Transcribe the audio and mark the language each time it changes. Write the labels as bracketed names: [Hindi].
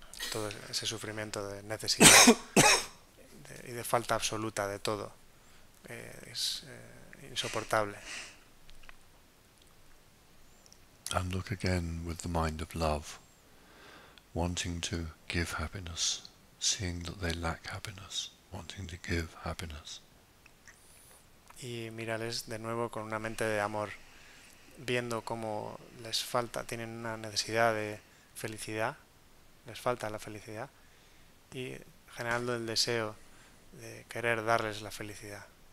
[Spanish] Todo ese sufrimiento de necesidad y de falta absoluta de todo es insoportable. [English] And look again with the mind of love, wanting to give happiness, seeing that they lack happiness, wanting to give happiness. [Spanish] Y mírales de nuevo con una mente de amor, viendo cómo les falta, tienen una necesidad de felicidad, les falta la felicidad, y generando el deseo de querer darles la felicidad.